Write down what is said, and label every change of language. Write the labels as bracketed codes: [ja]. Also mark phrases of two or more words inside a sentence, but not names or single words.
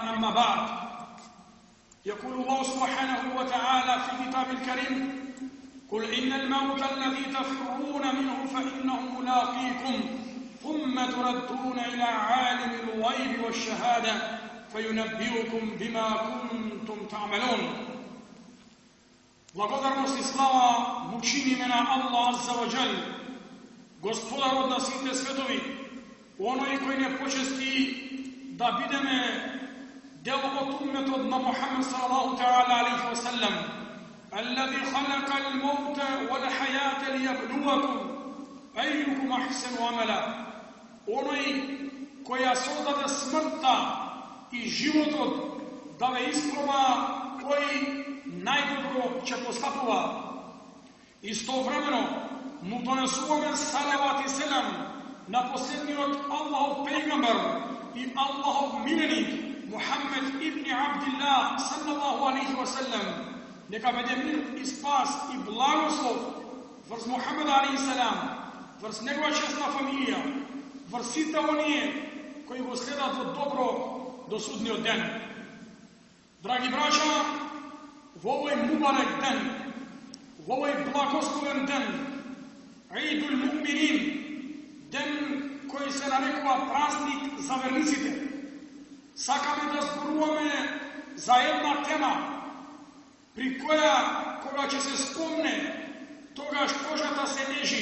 [ar] أما بعد يقول الله سبحانه وتعالى في كتاب الكريم قل إن الموت الذي تفرون منه فإنه ملاقيكم ثم تردون إلى عالم الغيب والشهادة فينبئكم بما كنتم تعملون. [mk] Благодарност и слава му чиниме на [ar] الله عز وجل, [mk] Господар од на сите светови, оној кој не почести да бидеме дел од умметот на Мухаммед [ar] صلى الله تعالى عليه وسلم, الذي خلق الموت والحياة ليبلوكم أيكم أحسن عملا. [mk] Оној кој ја создаде смртта и животот да ве испроба кој најдобро ќе постапува. Истовремено му донесуваме салават и селам на последниот Аллахов пејгамбер и Аллахов миленик Мухаммед ибн Абдилlah [ar] صلى الله عليه وسلم. [mk] Нека биде мир и спас и благослов врз Мухаммед [ar] عليه السلام, [mk] врз негова честна фамилија, врз сите оние кои го следат од добро до судниот ден. Драги браќа, во овој мубарек ден, во овој благословен ден, [ar] عيد المؤمنين, [mk] ден кој се нарекува празник за верниците, сакаме да зборуваме за една тема при која, кога ќе се спомне, тогаш кожата се ежи.